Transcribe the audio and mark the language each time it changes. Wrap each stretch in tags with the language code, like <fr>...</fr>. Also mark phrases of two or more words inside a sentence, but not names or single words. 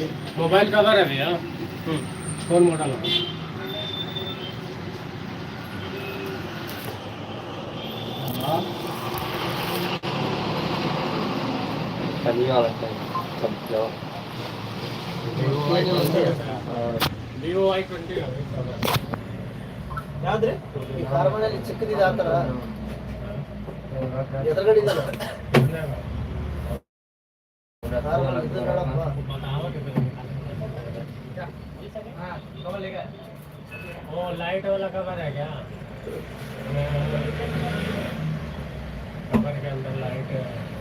<kn>ಮೊಬೈಲ್ ಕವರ್ ಅವೆಯಾ ಫೋನ್ ಮಾಡಲ್ಲ ವಿವೋ i20 ಯಾವ್ದ್ರಿ ಈ ಕಾರ್ಬನಲ್ಲಿ ಚಿಕ್ಕದಿದೆ ಆ ಥರ ಎದುರುಗಡೆ ಇದಲ್ಲ</kn> <hi>वो लाइट वाला कवर है क्या कवर के अंदर लाइट है</hi>